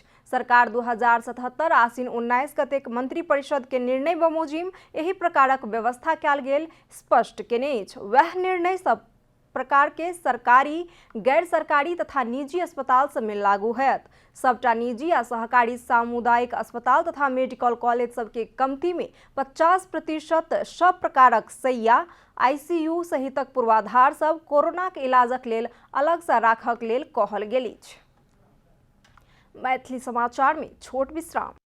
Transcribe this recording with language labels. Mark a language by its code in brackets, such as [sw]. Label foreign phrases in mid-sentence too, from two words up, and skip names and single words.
[mai] सरकार 2077 आसिन 19 कतेक मंत्री परिषद के निर्णय बमोजिम एहि प्रकारक व्यवस्था कयल गेल स्पष्ट केने अछि। वह निर्णय सब प्रकार के सरकारी, गैर सरकारी तथा निजी अस्पताल सब में लागू होयत। सबटा निजी आ सहकारी सामुदायिक अस्पताल तथा मेडिकल कॉलेज सबके कमती में 50% सब प्रकारक शैय्या, ICU सहितक पूर्वाधार सब कोरोना के इलाजक लेल अलग सँ राखक लेल कहल गेल अछि। मैथिली समाचार में छोट विश्राम।